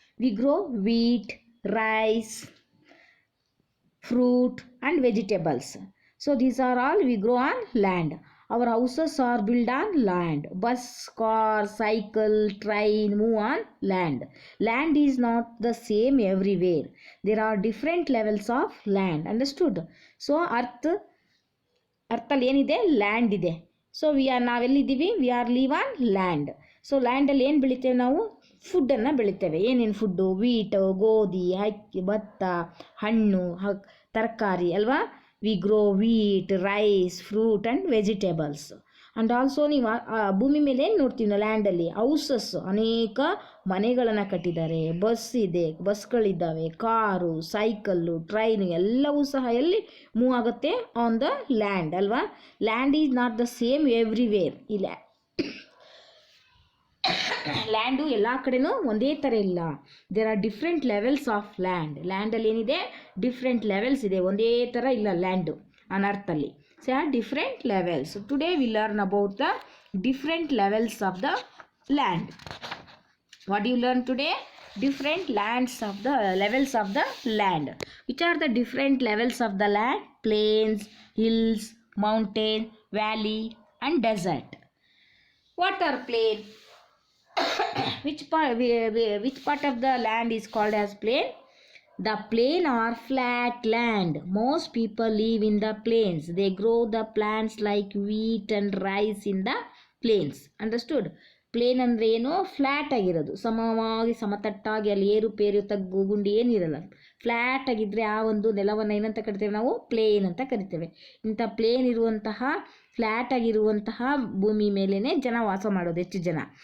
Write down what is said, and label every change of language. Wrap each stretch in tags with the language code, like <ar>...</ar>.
<en>We grow wheat, rice, fruit and vegetables. So these are all we grow on land. Our houses are built on land. Bus, car, cycle, train move on land. Land is not the same everywhere. There are different levels of land, understood?</en> <kn>So ಅರ್ಥಲ್ಲಿ ಏನಿದೆ? Land ಇದೆ. So ನಾವೆಲ್ಲಿದ್ದೀವಿ?</kn> <en>We are live on land.</en> <kn>So ಲ್ಯಾಂಡಲ್ಲಿ ಏನು ಬೆಳಿತೇವೆ ನಾವು? ಫುಡ್ಡನ್ನು ಬೆಳಿತೇವೆ. ಏನೇನು food? ವೀಟು, ಗೋಧಿ, ಅಕ್ಕಿ, ಭತ್ತ, ಹಣ್ಣು, ತರಕಾರಿ ಅಲ್ವಾ?</kn> <en>We grow wheat, rice, fruit and vegetables. And also</en> <kn>ನೀವು ಭೂಮಿ ಮೇಲೆ ಏನು ನೋಡ್ತೀವಿ ನಾವು? ಲ್ಯಾಂಡಲ್ಲಿ ಹೌಸಸ್, ಅನೇಕ ಮನೆಗಳನ್ನು ಕಟ್ಟಿದ್ದಾರೆ. ಬಸ್ ಇದೆ, ಬಸ್ಗಳಿದ್ದಾವೆ, ಕಾರು, ಸೈಕಲ್ಲು, ಟ್ರೈನು ಎಲ್ಲವೂ ಸಹ ಎಲ್ಲಿ ಮೂವ್ ಆಗುತ್ತೆ?</kn> <en>on the land</en> <kn>ಅಲ್ವಾ?</kn> <en>Land is not the same everywhere.</en> <kn>ಇಲ್ಲ, ಲ್ಯಾಂಡು ಎಲ್ಲ ಕಡೆನೂ ಒಂದೇ ಥರ ಇಲ್ಲ.</kn> <en>There are different levels of land.</en> <kn>ಲ್ಯಾಂಡಲ್ಲಿ ಏನಿದೆ? ಡಿಫ್ರೆಂಟ್ ಲೆವೆಲ್ಸ್ ಇದೆ, ಒಂದೇ ಥರ ಇಲ್ಲ land on ಅರ್ಥಲ್ಲಿ.</kn> <en>So different levels. So today we learn about the different levels of the land. What do you learn today? Different levels of the land. Which are the different levels of the land? Plains, hills, mountain, valley and desert. What are plain? which part of the land is called as plain? The plain or flat land. Most people live in the plains. They grow the plants like wheat and rice in the plains.</en> <kn>Understood? Plane ಅಂದರೆ ಏನು? Flat ಆಗಿರೋದು, ಸಮವಾಗಿ ಸಮತಟ್ಟಾಗಿ, ಅಲ್ಲಿ ಏರುಪೇರು ತಗ್ಗು ಗುಂಡಿ ಏನಿರಲ್ಲ. Flat ಆಗಿದ್ದರೆ ಆ ಒಂದು ನೆಲವನ್ನು ಏನಂತ ಕರಿತೇವೆ ನಾವು? ಪ್ಲೇನ್ ಅಂತ ಕರಿತೇವೆ. ಇಂಥ ಪ್ಲೇನ್ ಇರುವಂತಹ, ಫ್ಲ್ಯಾಟ್ ಆಗಿರುವಂತಹ ಭೂಮಿ ಮೇಲೇ ಜನ ವಾಸ ಮಾಡೋದು, ಹೆಚ್ಚು ಜನ.</kn>